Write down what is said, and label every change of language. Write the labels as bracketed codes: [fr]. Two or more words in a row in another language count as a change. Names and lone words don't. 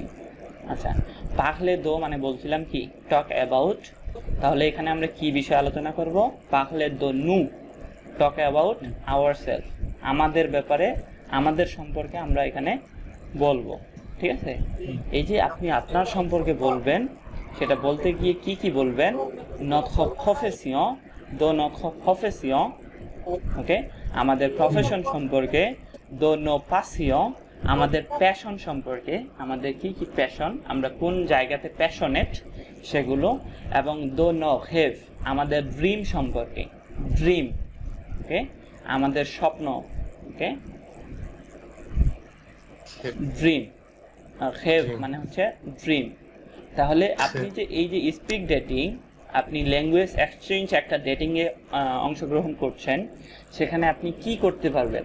[bn] আচ্ছা, [fr] parler de [bn] মানে বলছিলাম কি, [en] talk about, [bn] তাহলে এখানে আমরা কি বিষয়ে আলোচনা করব? [fr] parler de nous, [en] talk about ourselves, [bn] আমাদের ব্যাপারে, আমাদের সম্পর্কে আমরা এখানে বলবো, ঠিক আছে। এই যে আপনি আপনার সম্পর্কে বলবেন, সেটা বলতে গিয়ে কি কি বলবেন? [fr] notre profession, de notre profession, [bn] ওকে, আমাদের প্রফেশন সম্পর্কে, [fr] de nos passions, [bn] আমাদের প্যাশন সম্পর্কে, আমাদের কি কি প্যাশন, আমরা কোন জায়গাতে প্যাশনেট সেগুলো, এবং [fr] de nos rêves, [bn] আমাদের ড্রিম সম্পর্কে, ড্রিম, ওকে, আমাদের স্বপ্ন, ওকে, ড্রিম, আর হেভ মানে হচ্ছে ড্রিম। তাহলে আপনি যে এই যে [en] speak dating, [bn] আপনি [en] language exchange [bn] একটা ডেটিংয়ে অংশগ্রহণ করছেন, সেখানে আপনি কি করতে পারবেন?